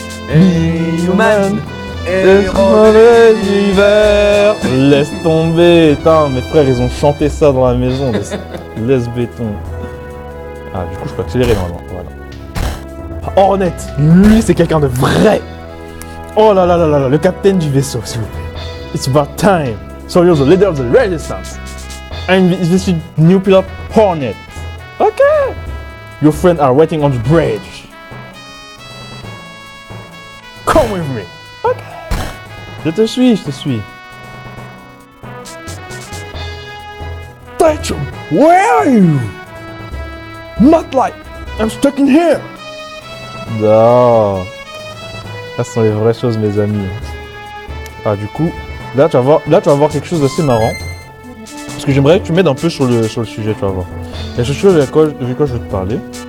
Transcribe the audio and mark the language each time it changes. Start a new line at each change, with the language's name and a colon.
French: Human. Héros de l'hiver. Laisse tomber. Putain, mes frères, ils ont chanté ça dans la maison. Laisse béton. Ah, du coup, je peux accélérer normalement. Voilà. Hornet. Lui, c'est quelqu'un de vrai. Oh là là là là là, le capitaine du vaisseau, s'il vous plaît.
English: It's about time. So you're the leader of the resistance. And this is new pilot Hornet. Okay. Your friends are waiting on the bridge. Come with me. Okay.
French: Je te suis.
English: Taicho, where are you? Not like I'm stuck in here.
French: Non. Ça sont les vraies choses, mes amis. Ah, du coup, là tu vas voir quelque chose d'assez marrant. Parce que j'aimerais que tu m'aides un peu sur le sujet, tu vas voir. Il y a quelque chose de quoi je veux te parler.